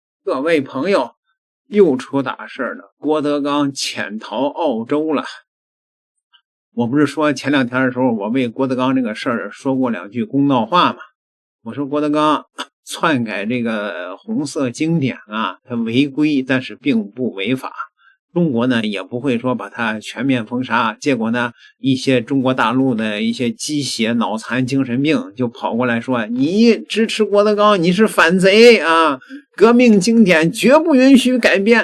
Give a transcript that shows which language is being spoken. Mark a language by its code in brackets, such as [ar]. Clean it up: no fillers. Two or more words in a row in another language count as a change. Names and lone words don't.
[zh] 各位朋友，又出大事了，郭德纲潛逃澳洲了。我不是说前两天的时候，我为郭德纲这个事儿说过两句公道话嘛？我说郭德纲篡改这个红色经典啊，他違規，但是並不違法。中國呢也不會說把它全面封殺，結果呢一些中國大陸的一些雞血腦殘精神病就跑過來說，你支持郭德綱，你是反賊啊，革命經典絕不允許改編。